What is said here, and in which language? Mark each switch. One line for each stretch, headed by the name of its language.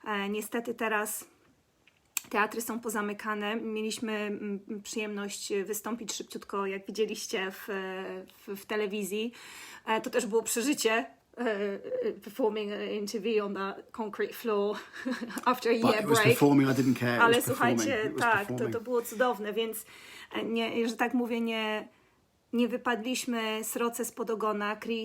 Polish: Niestety teraz teatry są pozamykane. Mieliśmy przyjemność wystąpić szybciutko, jak widzieliście w telewizji. To też było przeżycie.
English: Performing an interview on the concrete floor after a year break. It was performing, I didn't care.
Polish: Ale słuchajcie, tak, to było cudowne, więc że tak mówię, nie wypadliśmy sroce spod ogona.